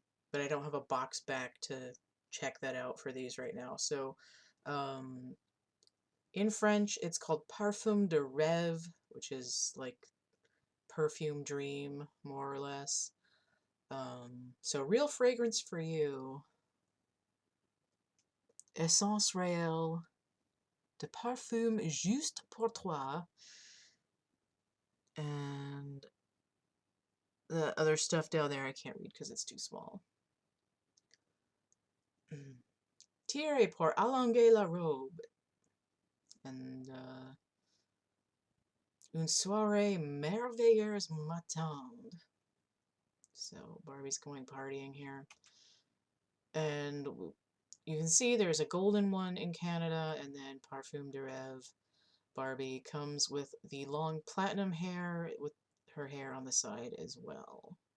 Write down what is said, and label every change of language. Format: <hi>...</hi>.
<en>But I don't have a box back to check that out for these right now. So in French, it's called Parfum de Rêve, which is like perfume dream, more or less. So real fragrance for you.</en> <fr>Essence réelle de parfum juste pour toi.</fr> <en>And the other stuff down there I can't read because it's too small.</en> <fr>Tirez pour allonger la robe. And une soirée merveilleuse m'attend.</fr> <en>So Barbie's going partying here. And you can see there's a golden one in Canada, and then Parfum de Rêve Barbie comes with the long platinum hair with her hair on the side as well.</en>